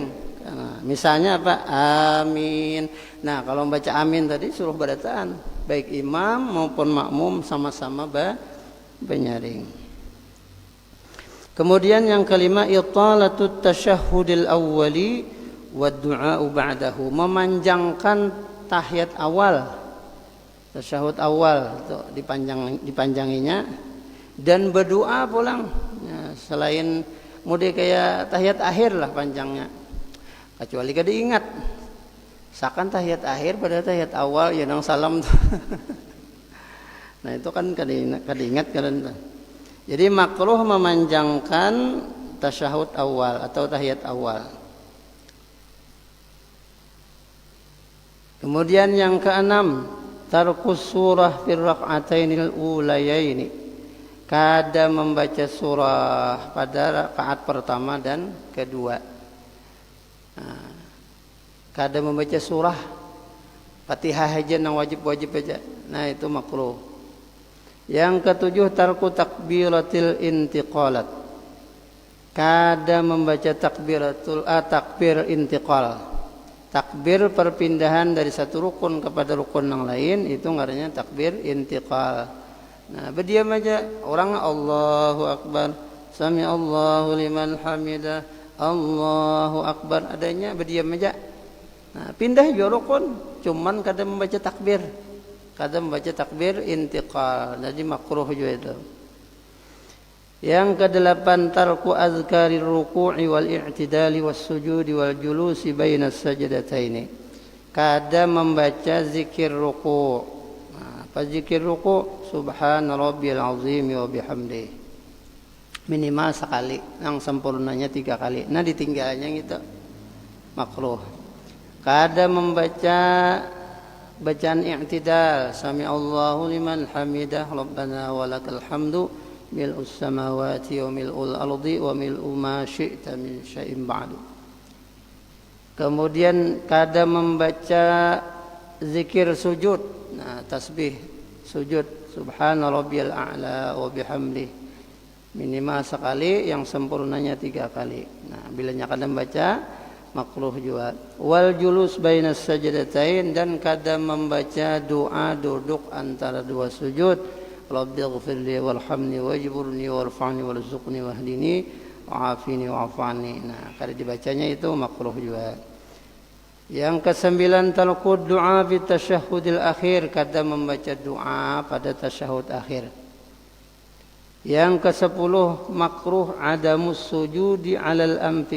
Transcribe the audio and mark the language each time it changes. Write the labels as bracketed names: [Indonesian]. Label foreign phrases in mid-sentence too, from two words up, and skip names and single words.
[Banjar] Nah, misalnya apa? Amin. Nah, kalau membaca amin tadi suruh bacaan, baik imam maupun makmum sama-sama benyaring. Kemudian yang kelima, [Arabic] إطالة التشهد الأول والدعاء بعده, [Banjar] memanjangkan tahiyat awal. Tasyahud awal itu dipanjanginya, dan berdoa pulang ya, selain mode kayak tahiyat akhir lah panjangnya, kecuali kada ingat sakan tahiyat akhir pada tahiyat awal ya nang salam. Nah itu kan kada ingat kan. Jadi makruh memanjangkan tasyahud awal atau tahiyat awal. Kemudian yang keenam, [Arabic] ترك السورة في الركعتين الأوليين, [Banjar] kada membaca surah pada rakaat pertama dan kedua. Nah, kada membaca surah Fatihah aja yang wajib aja. Nah itu makruh. Yang ketujuh, [Arabic] ترك تكبيرات الانتقالات, [Banjar] kada membaca takbir intiqal, takbir perpindahan dari satu rukun kepada rukun yang lain, itu ngarannya takbir intiqal. Nah, berdiam aja orang [Arabic] الله أكبر سمع الله لمن حمده الله أكبر, [Banjar] adanya berdiam aja. Nah, pindah juga rukun, cuman kada membaca takbir, kada membaca takbir intiqal, jadi makruh juga itu. Yang kedelapan, [Arabic] ترك أذكار الركوع والاعتدال والسجود والجلوس بين السجدتين, [Banjar] kada membaca zikir ruku'. Zikir ruku' [Arabic] سبحان ربي العظيم وبحمده [Banjar] minimal sekali, yang sempurnanya 3 kali. Nah ditinggalnya gitu makruh. Kada membaca bacaan i'tidal, [Arabic] سمع الله لمن حمده ربنا ولك الحمد ملء السماوات وملء الأرض وملء ما شئت من شيء بعد. [Banjar] Kemudian kada membaca zikir sujud. Nah, tasbih sujud [Arabic] سبحان ربي الأعلى وبحمده [Banjar] minimal sekali, yang sempurnanya 3 kali. Nah, bila kada membaca makruh juga. [Arabic] والجلوس بين السجدتين, [Banjar] dan kada membaca doa duduk antara 2 sujud. [Arabic] رب اغفر لي وارحمني واجبرني وارفعني وارزقني واهدني وعافني وعافاني. [Banjar] Nah, kada dibacanya itu makruh juga. Yang kesembilan, [Arabic] ترك الدعاء في التشهد الأخير, [Banjar] kada membaca doa pada tasyahud akhir. Yang ke-10, [Arabic] مكروه عدم السجود على الأنف.